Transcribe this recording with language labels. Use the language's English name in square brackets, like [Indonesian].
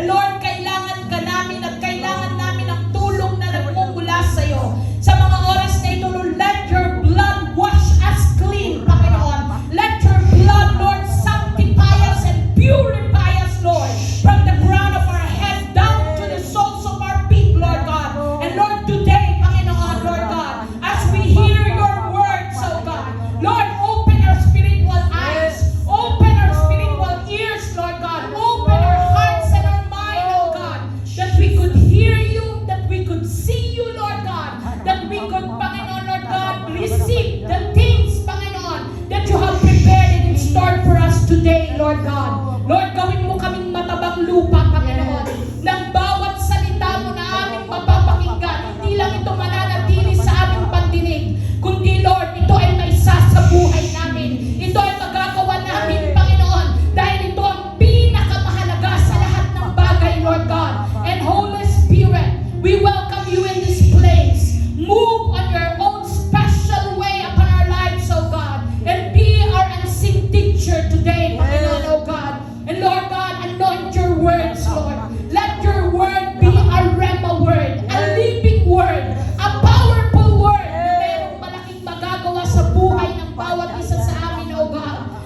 [Filipino] Lord, kailangan ka namin at kailangan namin ang tulong na nagmumula sa iyo. Sa mga oras na ito, [English] Lord, let your blood wash us clean, Panginoon. Let your blood, Lord, sanctify us and purify us, Lord, from the crown of our head down to the soles of our feet, Lord God. And Lord, today, Panginoon, Lord God, as we hear your words, oh God, Lord, open our spiritual eyes, open our spiritual ears, Lord God, open our hearts and our mind, oh God, that we could hear you, that we could see you, Lord God, that we could, Panginoon, Lord God, receive the things, Panginoon, that you have prepared and in store for us today, Lord God. [Filipino] Lord, gawin mo kaming matabang lupa, Panginoon, ng bawat salita mo na aming mapapakinggan. Hindi lang ito mananatili sa aming pandinig, kundi, Lord, ito ay may sasabuhay namin. Ito ay magagawa namin, Panginoon, dahil ito ang pinakamahalaga sa lahat ng bagay, Lord God. [English] And Holy Spirit, we welcome you in this place. Move on your own special way upon our lives, oh God, and be our unseen teacher today, Panginoon, oh God. And Lord God, anoint your words, Lord. Let your word be a rhema word, a living word, a powerful word [Filipino] na mayroong malaking magagawa sa buhay ng bawat isa sa amin, [English] oh God.